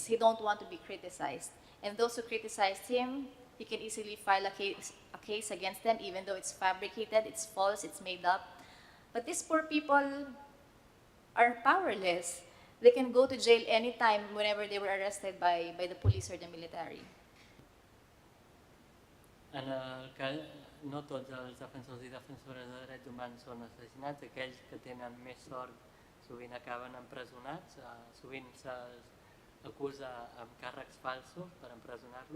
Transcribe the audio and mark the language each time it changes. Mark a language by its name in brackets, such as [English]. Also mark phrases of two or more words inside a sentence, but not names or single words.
[English] He don't want to be criticized. And those who criticized him, he can easily file a case against them, even though it's fabricated, it's false, it's made up. But these poor people are powerless. They can go to jail anytime whenever they were arrested by the police or the military. [Catalan] En el cas, no tots els defensors i defensores de drets humans són assassinats, aquells que tenen més sort sovint acaben empresonats, sovint se'ls acusa amb càrrecs falsos per empresonar-los.